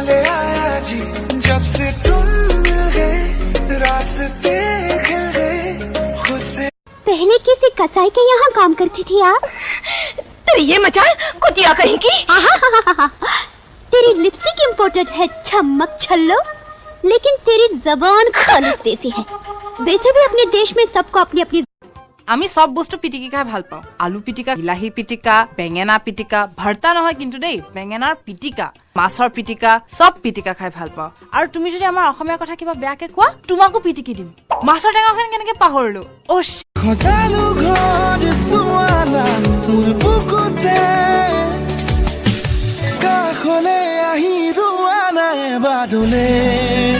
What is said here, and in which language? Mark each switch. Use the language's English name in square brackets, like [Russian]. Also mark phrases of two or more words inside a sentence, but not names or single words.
[Hindi] ले आया जी जब से तुम मिल गए रास्ते खिल गए खुद से। पहले किसी कसाई के यहाँ काम करती थी आप। तेरी ये मचाल कुतिया कहीं की। तेरी लिपस्टिक इम्पोर्टेड है चमक छल्लो, लेकिन तेरी जबान खालिस देसी है। वैसे भी अपने देश में सबको अपनी अपनी। [Assamese] আমি সব বস্তু পিটিকি খাই ভাল পাওঁ। আলু পিটিকা, বিলাহী পিটিকা, বেঙেনা পিটিকা, ভর্তা নহয় কিন্তু দেই, বেঙেনাৰ পিটিকা, মাছৰ পিটিকা, সব পিটিকা খাই ভাল পাওঁ। আৰু তুমি যদি আমাৰ অসমীয়া কথা কিবা বেয়াকে কোৱা, তোমাকো পিটিকি দিম। মাছৰ টেঙাখন কেনেকে পাহৰিলো। ও খজালু ঘৰ সুৱালা মোৰ বুকুতে কাখলে আহি ৰুৱা নাই বাদলে।